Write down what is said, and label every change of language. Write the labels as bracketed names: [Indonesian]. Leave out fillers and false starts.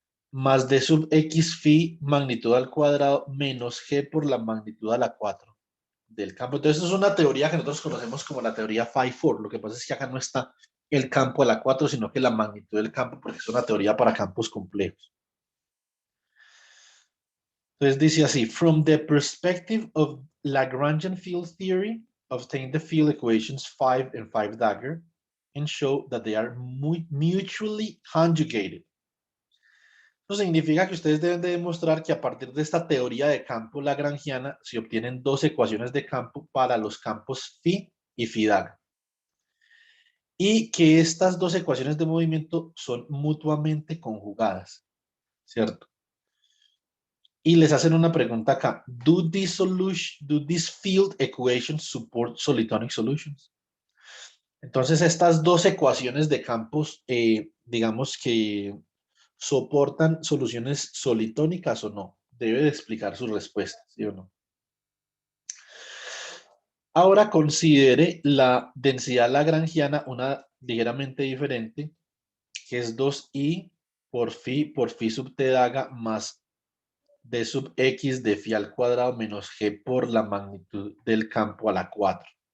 [Spanish] Más d sub x phi magnitud al cuadrado menos g por la magnitud a la 4 del campo. Entonces, esto es una teoría que nosotros conocemos como la teoría phi-4. Lo que pasa es que acá no está el campo a la 4, sino que la magnitud del campo, porque es una teoría para campos complejos. Entonces dice así, [English] from the perspective of Lagrangian field theory, obtain the field equations 5 and 5 dagger and show that they are mutually conjugated. [Spanish] Eso significa que ustedes deben de demostrar que a partir de esta teoría de campo lagrangiana se obtienen dos ecuaciones de campo para los campos phi y phi dagger. Y que estas dos ecuaciones de movimiento son mutuamente conjugadas, ¿cierto? Y les hacen una pregunta acá. [English] Do these field equations support solitonic solutions? [Spanish] Entonces, estas dos ecuaciones de campos, digamos que soportan soluciones solitónicas o no. Debe de explicar su respuesta, ¿sí o no? Ahora considere la densidad lagrangiana, una ligeramente diferente, que es 2i por phi sub t daga más d sub x de phi al cuadrado menos g por la magnitud del campo a la 4.